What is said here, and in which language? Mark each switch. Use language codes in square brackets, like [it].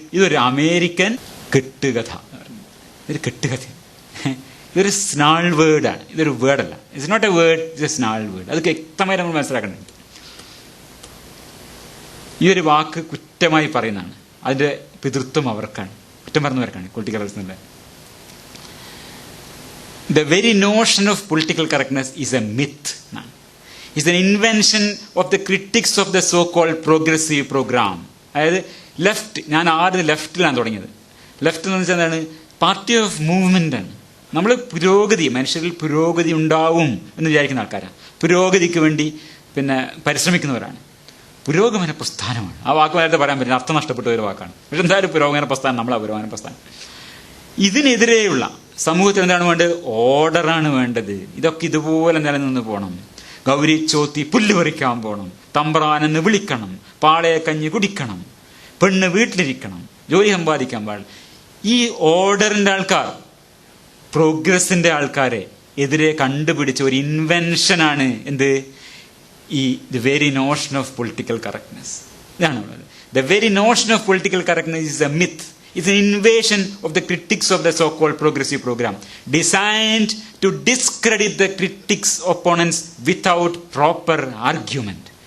[ml] ഇതൊരു അമേരിക്കൻ കെട്ടുകഥ. ഇതൊരു കെട്ടുകഥ. ഇതൊരു സ്നാൾ വേർഡാണ്. ഇതൊരു വേർഡല്ല. [en] It's not a word, it's a snarl word. [ml] അത് വ്യക്തമായി നമ്മൾ മനസ്സിലാക്കേണ്ടത്. ഈ ഒരു വാക്ക് കുറ്റമായി പറയുന്നതാണ്. അതിൻ്റെ പിതൃത്വം അവർക്കാണ്, കുറ്റം പറഞ്ഞവർക്കാണ് political correctness. [en] The very notion of political correctness is a myth. It's an invention of the critics of the so-called progressive program. [ml] അതായത് ലെഫ്റ്റ്, ഞാൻ ആദ്യം ലെഫ്റ്റിലാണ് തുടങ്ങിയത്. ലെഫ്റ്റ് എന്ന് വെച്ചാൽ എന്താണ്? [en] party of movement [ml] ആണ്. നമ്മൾ പുരോഗതി, മനുഷ്യരിൽ പുരോഗതി ഉണ്ടാവും എന്ന് വിചാരിക്കുന്ന ആൾക്കാരാണ്. പുരോഗതിക്ക് വേണ്ടി പിന്നെ പരിശ്രമിക്കുന്നവരാണ്. പുരോഗമന പ്രസ്ഥാനമാണ്. ആ വാക്ക് നേരത്തെ പറയാൻ പറ്റില്ല, അർത്ഥം നഷ്ടപ്പെട്ട ഒരു വാക്കാണ്. പക്ഷെ എന്തായാലും പുരോഗമന പ്രസ്ഥാനം, നമ്മളാ പുരോഗമന പ്രസ്ഥാനം. ഇതിനെതിരെയുള്ള സമൂഹത്തിൽ എന്താണ് വേണ്ടത്? ഓർഡറാണ് വേണ്ടത്. ഇതൊക്കെ ഇതുപോലെ നിലനിന്ന് പോകണം. ഗൗരി ചോത്തി പുല്ല് പറിക്കാൻ പോകണം, തമ്പ്രാനെന്ന് വിളിക്കണം, പാളയെ കഞ്ഞി കുടിക്കണം, പെണ്ണ് വീട്ടിലിരിക്കണം, ജോലി സമ്പാദിക്കാൻ പാടില്ല. ഈ ഓർഡറിന്റെ ആൾക്കാർ, പ്രോഗ്രസിന്റെ ആൾക്കാരെ എതിരെ കണ്ടുപിടിച്ച ഒരു ഇൻവെൻഷനാണ് എന്ത്? [en] ഈ the very notion of political correctness. [ml] ഇതാണ് ഉള്ളത്. [en] The very notion of political correctness is a myth. It's an invasion of the critics of the so-called progressive program, designed to discredit the critics' opponents without proper argument.